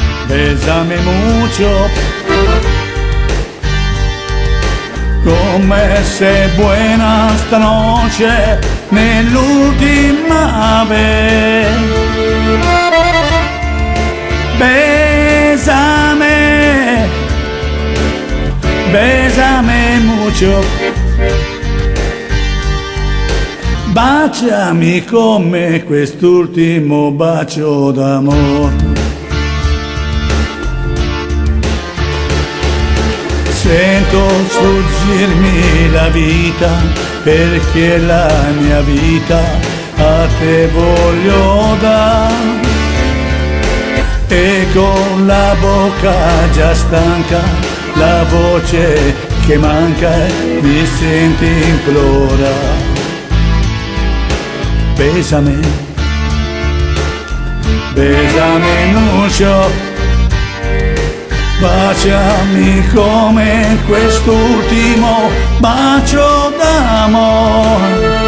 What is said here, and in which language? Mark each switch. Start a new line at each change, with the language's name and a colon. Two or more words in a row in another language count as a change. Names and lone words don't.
Spanish: bésame mucho,
Italian: come sei buena stanotte nell'ultima vez.
Spanish: Bésame, bésame mucho,
Italian: baciami come quest'ultimo bacio d'amore. Sento sfuggirmi la vita, perché la mia vita a te voglio dare. E con la bocca già stanca, la voce che manca mi senti implora.
Spanish: Bésame, bésame mucho,
Italian: baciami come quest'ultimo bacio d'amore.